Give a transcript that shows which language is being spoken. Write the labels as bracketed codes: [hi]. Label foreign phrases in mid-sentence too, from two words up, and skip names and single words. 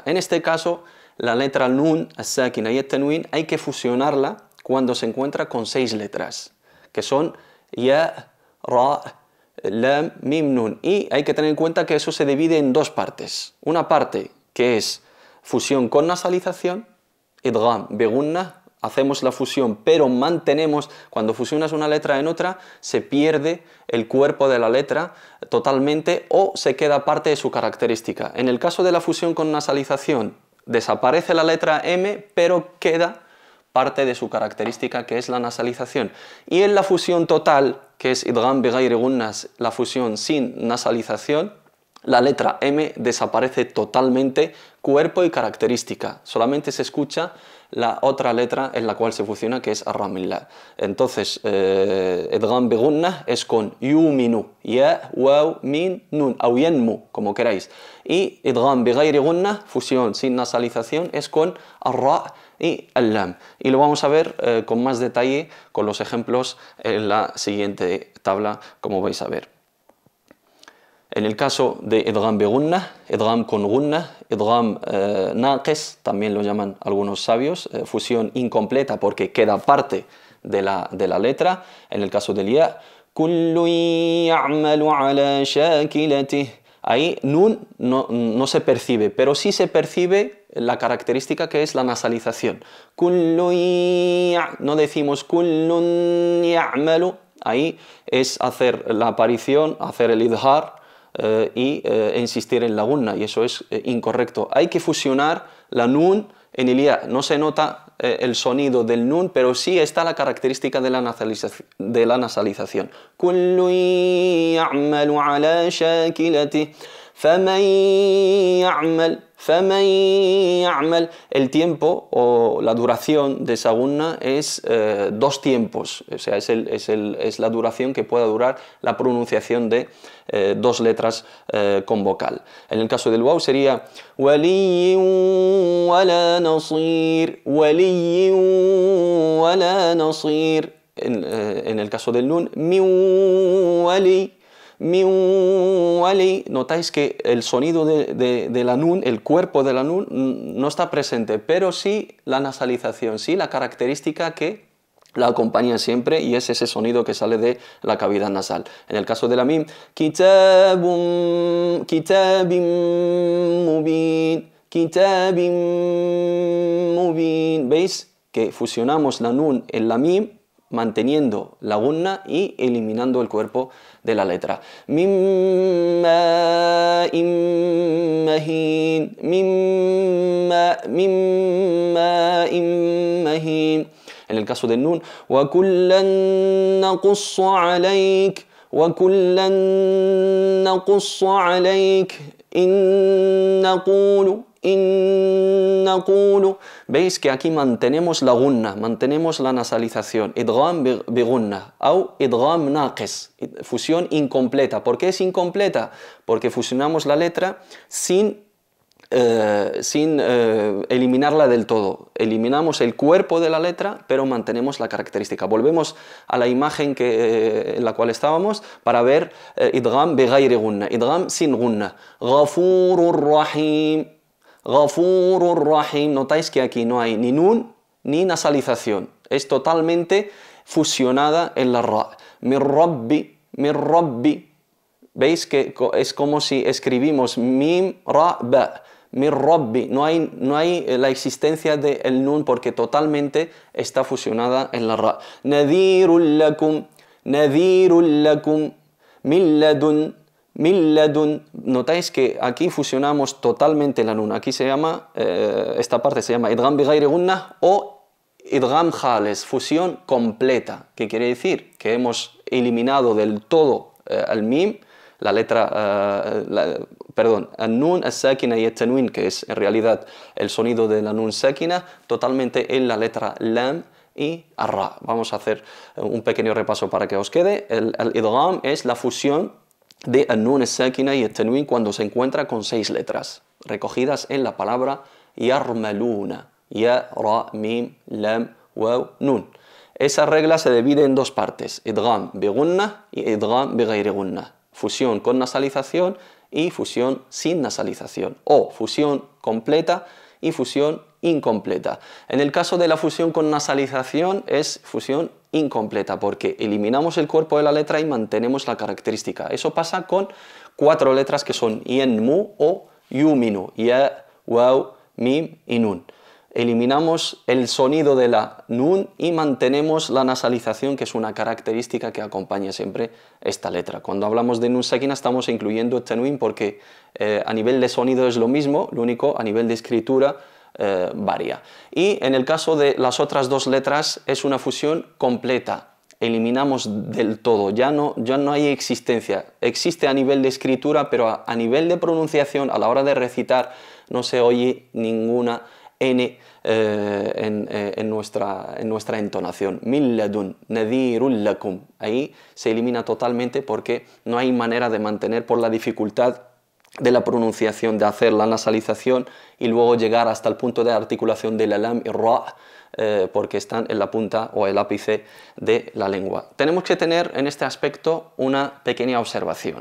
[es] En este caso, la letra [ar] نون الساكنة [es] y at-tanwin hay que fusionarla cuando se encuentra con 6 letras, que son [ar] يا را لام ميم نون. [es] Y hay que tener en cuenta que eso se divide en 2 partes. Una parte que es fusión con nasalización, [ar] إدغام بغنة, [es] hacemos la fusión pero mantenemos, cuando fusionas una letra en otra, se pierde el cuerpo de la letra totalmente o se queda parte de su característica. En el caso de la fusión con nasalización, desaparece la letra M pero queda parte de su característica, que es la nasalización. Y en la fusión total, que es [ar] إدغام بغير غنة, [es] la fusión sin nasalización, la letra M desaparece totalmente, cuerpo y característica. Solamente se escucha la otra letra en la cual se fusiona, que es ar-ramillah. Entonces, [ar] إدغام بغنة [es] es con [ar] يومن يا واو ميم نون أو ينمو, [es] como queráis. Y [ar] إدغام بغير غنة, [es] fusión sin nasalización, es con ar-ra y al-lam. Y lo vamos a ver con más detalle con los ejemplos en la siguiente tabla, como vais a ver. En el caso de [ar] إدغام بغنة, [es] idgham con gunna, [ar] إدغام ناقص, [es] también lo llaman algunos sabios, fusión incompleta porque queda parte de la letra. En el caso del ya, [ar] كل يعمل على شاكلته. [es] Ahí nun no se percibe, pero sí se percibe la característica, que es la nasalización. Kullu no decimos [ar] كل يعمل, [es] ahí es hacer la aparición, hacer el idhar, insistir en la gunna, y eso es incorrecto. Hay que fusionar la nun en el ya. No se nota el sonido del nun, pero sí está la característica de la nasalización. [ar] كل يعمل على شاكلته فمن يعمل. [es] El tiempo o la duración de esa gunna es 2 tiempos, o sea, es la duración que pueda durar la pronunciación de 2 letras con vocal. En el caso del waw sería [ar] ولي ولا نصير ولي ولا نصير. [es] En el caso del nun, [ar] من ولي. [es] Notáis que el sonido de la nun, el cuerpo de la nun, no está presente, pero sí la nasalización, sí la característica que la acompaña siempre, y es ese sonido que sale de la cavidad nasal. En el caso de la mim, [ar] كتاب مبين. [es] ¿Veis que fusionamos la nun en la mim, manteniendo la gunna y eliminando el cuerpo de la letra? [ar] من ماء مهين. [es] En el caso del nun, [ar] وكلا نقص عليك, [es] Veis que aquí mantenemos la gunna, mantenemos la nasalización. [ar] إدغام بغنة [es] o [ar] إدغام ناقص, [es] fusión incompleta. ¿Por qué es incompleta? Porque fusionamos la letra sin eliminarla del todo. Eliminamos el cuerpo de la letra, pero mantenemos la característica. Volvemos a la imagen en la cual estábamos para ver [ar] إدغام بغير غنة, [es] idgham sin gunna. [ar] غفور رحيم غفور رحيم. [es] Notáis que aquí no hay ni nun ni nasalización. Es totalmente fusionada en la ra. [ar] من ربي من ربي. [es] ¿Veis que es como si escribimos [ar] ميم را با? من ربي, [es] no hay la existencia del nun porque totalmente está fusionada en la ra. [ar] نذير لكم من لدن من لدن. [es] Notáis que aquí fusionamos totalmente la nun. Aquí se llama, esta parte se llama [ar] إدغام بغير غنة [es] o [ar] إدغام خالص, [es] fusión completa. ¿Qué quiere decir? Que hemos eliminado del todo al mim, la letra, perdón, el nun, el sakina y el tanwin, que es en realidad el sonido de la nun sakina, totalmente en la letra lam y arra. Vamos a hacer un pequeño repaso para que os quede. El idgham es la fusión de el nun, el sakina y el tanwin cuando se encuentra con 6 letras recogidas en la palabra yarmaluna. [ar] يا را ميم لام واو, nun. [es] Esa regla se divide en 2 partes, [ar] إدغام بغنة [es] y [ar] إدغام بغير غنة. [es] Fusión con nasalización y fusión sin nasalización, o fusión completa y fusión incompleta. En el caso de la fusión con nasalización es fusión incompleta porque eliminamos el cuerpo de la letra y mantenemos la característica. Eso pasa con 4 letras que son yen, mu o yuminu, [ar] يا واو ميم [es] y nun. Eliminamos el sonido de la nun y mantenemos la nasalización, que es una característica que acompaña siempre esta letra. Cuando hablamos de [ar] نون ساكنة [es] estamos incluyendo el tanwin porque a nivel de sonido es lo mismo, lo único a nivel de escritura varía. Y en el caso de las otras 2 letras es una fusión completa. Eliminamos del todo, ya no hay existencia. Existe a nivel de escritura, pero a nivel de pronunciación, a la hora de recitar, no se oye ninguna N en nuestra entonación. [ar] من لدن نذير لكم. [es] Ahí se elimina totalmente porque no hay manera de mantener por la dificultad de la pronunciación, de hacer la nasalización y luego llegar hasta el punto de articulación de la lam y ra, porque están en la punta o el ápice de la lengua. Tenemos que tener en este aspecto una pequeña observación.